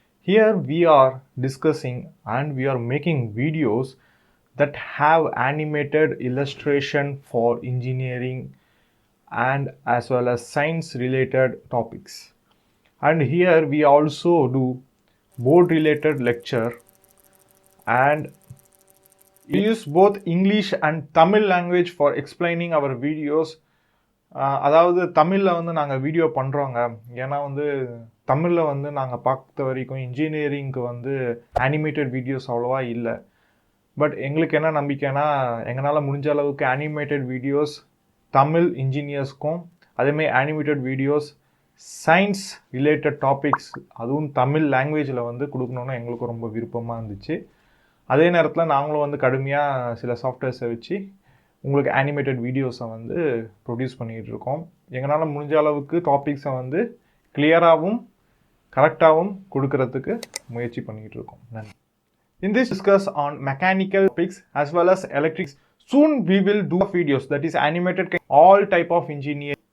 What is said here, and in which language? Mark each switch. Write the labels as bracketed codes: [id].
[en] Here we are discussing and we are making videos that have animated illustration for engineering and as well as science related topics. And here we also do board related lecture, and we use both English and Tamil language for explaining our videos. [ta] அதாவது தமிழில் வந்து நாங்கள் video பண்ணுறோங்க. ஏன்னா வந்து தமிழில் வந்து நாங்கள் பார்த்த வரைக்கும் இன்ஜினியரிங்க்கு வந்து அனிமேட்டட் வீடியோஸ் அவ்வளோவா இல்லை. பட் எங்களுக்கு என்ன நம்பிக்கைன்னா, எங்களால் முடிஞ்ச அளவுக்கு அனிமேட்டட் வீடியோஸ் தமிழ் இன்ஜினியர்ஸ்க்கும், அதேமாதிரி animated videos science related topics அதுவும் தமிழ் லாங்குவேஜில் வந்து கொடுக்கணுன்னு எங்களுக்கு ரொம்ப விருப்பமாக இருந்துச்சு. அதே நேரத்தில் நாங்களும் வந்து கடுமையாக சில சாஃப்ட்வேர்ஸை வச்சு உங்களுக்கு அனிமேட்டட் வீடியோஸை வந்து ப்ரொடியூஸ் பண்ணிகிட்டு இருக்கோம். எங்களால் முடிஞ்ச அளவுக்கு டாபிக்ஸை வந்து கிளியராகவும் கரெக்டாகவும் கொடுக்கறதுக்கு முயற்சி பண்ணிக்கிட்டு இருக்கோம். நன்றி. [en] In this discuss on mechanical topics as well as electrics. Soon we will do videos that is animated all type of engineering.